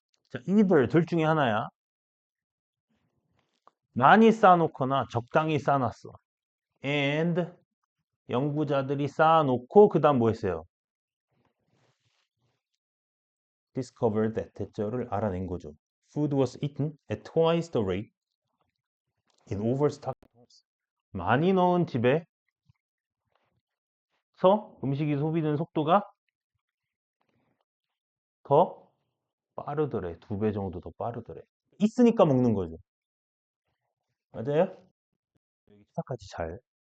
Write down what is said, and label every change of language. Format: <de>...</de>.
<ko>자, either 둘 중에 하나야. 많이 쌓아놓거나 적당히 쌓아놨어. and 연구자들이 쌓아놓고 그 다음 뭐 했어요?</ko> <en>discovered that</en> <ko>대절을 알아낸 거죠.</ko> <en>Food was eaten at twice the rate in overstocked homes.</en> <ko>많이 넣은 집에서 음식이 소비되는 속도가 더 빠르더래. 2배 정도 더 빠르더래. 있으니까 먹는 거죠. 맞아요? 여기 시작까지 잘.</ko>